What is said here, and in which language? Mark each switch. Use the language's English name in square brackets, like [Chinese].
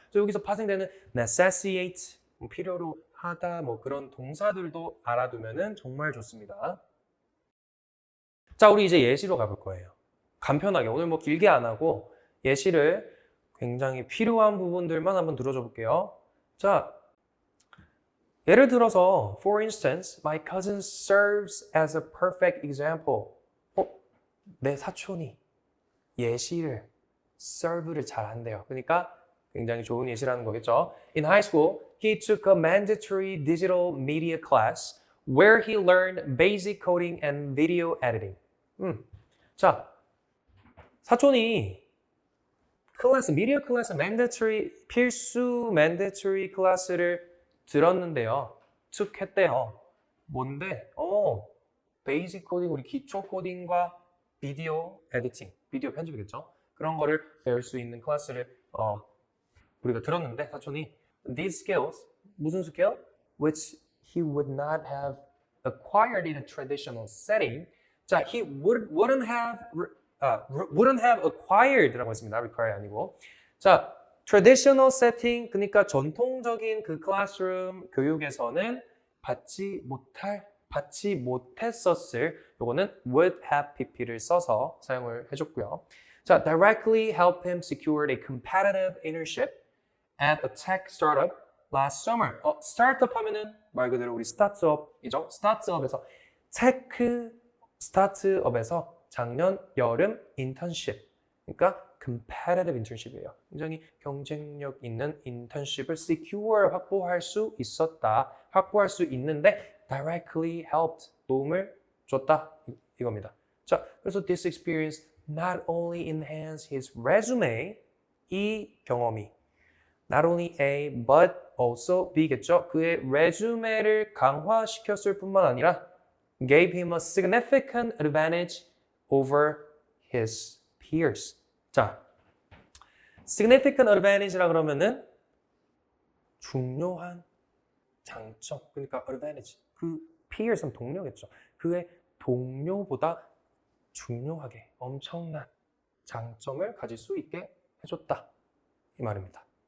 [Korean] 그래서 여기서 파생되는 necessitate, 필요로 하다 뭐 그런 동사들도 알아두면은 정말 좋습니다. 자, 우리 이제 예시로 가볼 거예요. 간편하게 오늘 뭐 길게 안 하고 예시를 굉장히 필요한 부분들만 한번 들어줘 볼게요. 자, 예를 들어서 [English] for instance, my cousin serves as a perfect example. [Korean] 내 사촌이 예시를 serve를 잘 한대요. 그러니까 굉장히 좋은 예시라는 거겠죠. [English] In high school, he took a mandatory digital media class where he learned basic coding and video editing. [Korean] 자, 사촌이 미디어 클래스 필수 mandatory 클래스를 들었는데요. 했대요. 뭔데? 베이직 코딩, 우리 기초 코딩과 비디오 에디팅, 비디오 편집이겠죠? 그런 거를 배울 수 있는 클래스를 우리가 들었는데 사촌이 [English] these skills, [Korean] 무슨 스킬? [English] Which he would not have acquired in a traditional setting. 자, he wouldn't have acquired라고 [Korean] 했습니다. require 아니고. 자, traditional setting, 그러니까 전통적인 그 클래스룸 교육에서는 받지 못했었을, 요거는 would have pp를 써서 사용을 해줬고요. [English] 자, directly help him secure a competitive internship at a tech startup last summer. [Korean] 스타트업 하면은 말 그대로 우리 스타트업이죠. 스타트업에서 테크 스타트업에서 작년 여름 인턴십. 그러니까 [English] competitive internship [Korean] 이에요. 굉장히 경쟁력 있는 인턴십을 secure 확보할 수 있었다. 확보할 수 있는데 [English] directly helped [Korean] 도움을 줬다 이겁니다. 자, 그래서 [English] this experience not only enhanced his resume [Korean] 이 경험이 [English] not only A but also B겠죠. [Korean] 그의 레주메를 강화시켰을 뿐만 아니라 [English] gave him a significant advantage over his peers. [Korean] 자, [English] significant advantage [Korean] 라 그러면은 중요한 장점, 그러니까 advantage, 그 peers는 동료겠죠. 그의 동료보다 중요하게 엄청난 장점을 가질 수 있게 해줬다 이 말입니다.